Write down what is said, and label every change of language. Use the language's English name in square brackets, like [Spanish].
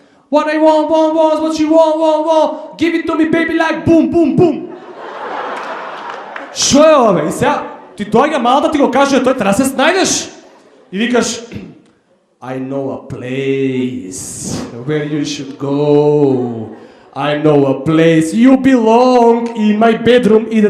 [English] What I want, what you want, give it to me baby like boom, boom, boom. [Macedonian] Шо е ова, бе? И сега, ти доаѓа мал да ти го каже, тој треба да се снајдеш. И викаш, [English] I know a place where you should go. I know a place you belong in my bedroom.